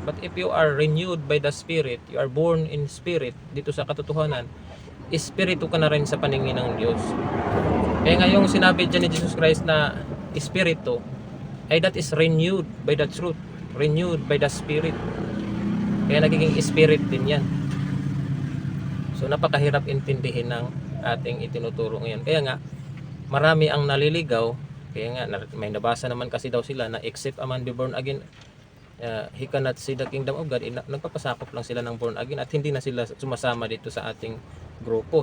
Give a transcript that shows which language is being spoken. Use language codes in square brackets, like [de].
[en] But if you are renewed by the Spirit, you are born in Spirit, [tl] dito sa katotohanan, Espiritu ka na rin sa paningin ng Diyos. Kaya nga yung sinabi dyan ni Jesus Christ na Espiritu, ay [en] that is renewed by the truth, renewed by the Spirit. [tl] Kaya nagiging Spirit din yan. So napakahirap intindihin ng ating itinuturo ngayon. Kaya nga marami ang naliligaw. Kaya nga may nabasa naman kasi daw sila na [en] except a man be born again, he cannot see the kingdom of God. [tl] Nagpapasakop lang sila ng born again at hindi na sila sumasama dito sa ating grupo.